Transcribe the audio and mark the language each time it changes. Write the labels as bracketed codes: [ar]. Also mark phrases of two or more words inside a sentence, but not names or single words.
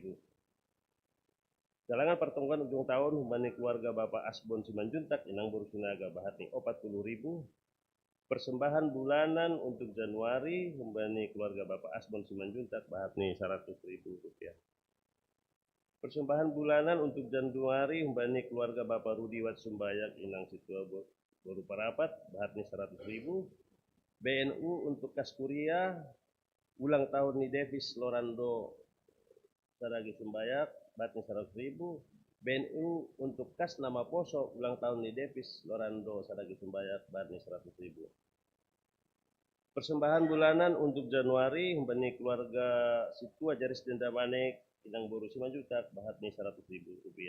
[bts] galangan pertongkuan ujung tahun humbani keluarga Bapak Asbon Simanjuntak Inang Boru Sinaga bahatni 40.000 [id] persembahan bulanan untuk Januari [bts] humbani keluarga Bapak Asbon Simanjuntak bahatni Rp100.000 [id] persembahan bulanan untuk Januari [bts] humbani keluarga Bapak Rudi Wat Sumbayak Inang Situa Boru Parapat bahatni 100.000 BNU [id] untuk kas kuliah ulang tahun [bts] ni Davis Lorando Saragi Sumbayak bahatni 100.000 BNU [id] untuk kas nama poso ulang tahun [bts] ni Davis Lorando Saragi Sumbayak bahatni 100.000 [id] persembahan bulanan untuk Januari [bts] humbani keluarga Situa Jaris Denda Manik Inang Boru Simanjuntak bahatni Rp100.000